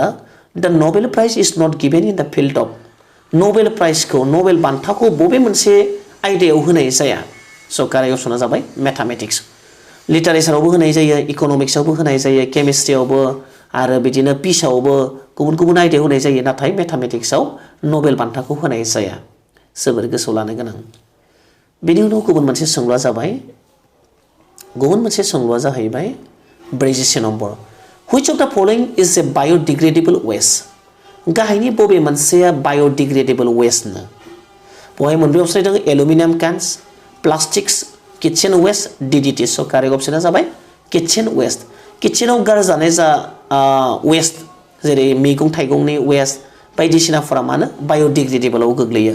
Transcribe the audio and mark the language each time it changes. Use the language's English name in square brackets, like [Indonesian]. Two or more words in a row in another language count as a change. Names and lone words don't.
[English] the Nobel prize is not given in the field of [Bodo] नबेल प्राइजखौ नबेल बान्थाखौ बबे मोनसे आयदायाव होनाय जाया [English] so correct option [Bodo] जाबाय मेथामेटिक्स लिटारेचारावबो होनाय जायो इक'नमिक्सआवबो होनाय जायो केमिस्ट्रियावबो आरो बिदिनो पिसावबो गुबुन गुबुन आयदायाव होनाय जायो नाथाय मेथामेटिक्सआव नबेल बान्थाखौ होनाय जाया जोबोर गोसोआव लानो गोनां बेनि उनाव गुबुन मोनसे सोंलुआ जाहैबाय 43 नम्बर [English] Which of the following is a biodegradable waste [Bodo] गाहायनि बबे मोनसेया [English] biodegradable waste [Bodo] नो बहाय मोनब्रै अपसन दङ [English] aluminium cans plastics kitchen waste [Bodo] DDT [English] so correct option [Bodo] जाबाय [English] kitchen waste [Bodo] किचेनाव गारजानाय जा वेस्ट जेरै मैगं थाइगंनि वेस्ट बायदिसिनाफोरा मानो बाय'डिग्रेडेबलाव गोग्लैयो